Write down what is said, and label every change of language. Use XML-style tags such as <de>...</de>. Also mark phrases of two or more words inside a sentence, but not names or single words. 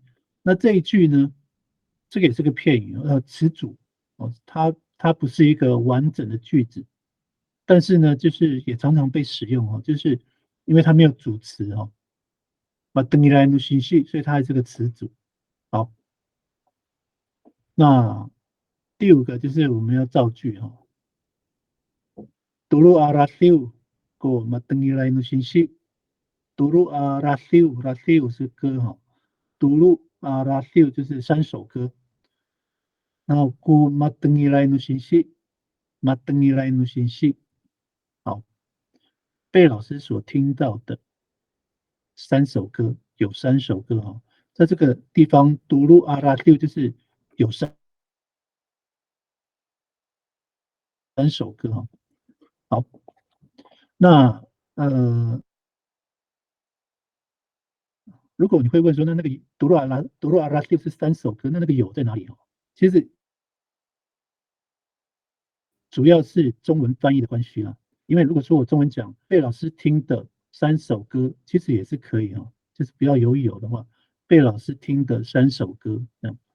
<zh>那这一句呢，这个也是个片语词组它不是一个完整的句子，但是呢，就是也常常被使用就是因为它没有主词那等于来奴行是，所以它还是个词组。好。那第5个就是我们要造句</zh> <ami>Dulu Arasiu ko matengilai no shinshi. Dulu Arasiu</ami> <zh>是歌</zh> <ami>Dulu Arasiu</ami> <zh>就是3首歌。然后</zh> <ami>ko matengilai no shinshi， matengilai no shinshi。</ami> <zh>好，被老师所听到的3首歌，有3首歌在这个地方</zh> <ami>Dulu Arasiu</ami> <zh>就是有 3首歌好，那如果你会问说，那个独洛阿拉是3首歌，那个有在哪里其实主要是中文翻译的关系因为如果说我中文讲被老师听的3首歌，其实也是可以就是不要有的话，被老师听的3首歌这样。</zh>